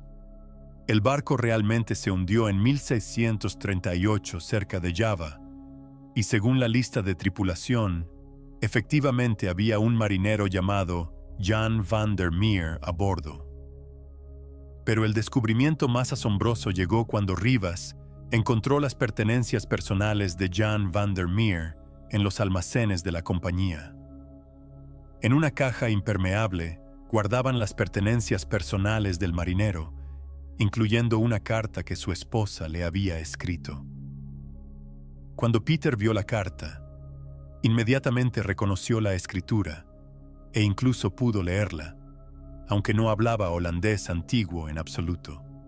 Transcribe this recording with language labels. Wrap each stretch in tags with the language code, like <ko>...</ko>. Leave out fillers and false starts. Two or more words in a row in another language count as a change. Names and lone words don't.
<es>El barco realmente se hundió en 1638 cerca de Java, y según la lista de tripulación, efectivamente había un marinero llamado Jan van der Meer a bordo. Pero el descubrimiento más asombroso llegó cuando Rivas encontró las pertenencias personales de Jan van der Meer en los almacenes de la compañía. En una caja impermeable guardaban las pertenencias personales del marinero, incluyendo una carta que su esposa le había escrito. Cuando Peter vio la carta, inmediatamente reconoció la escritura e incluso pudo leerla, aunque no hablaba holandés antiguo en absoluto.</es>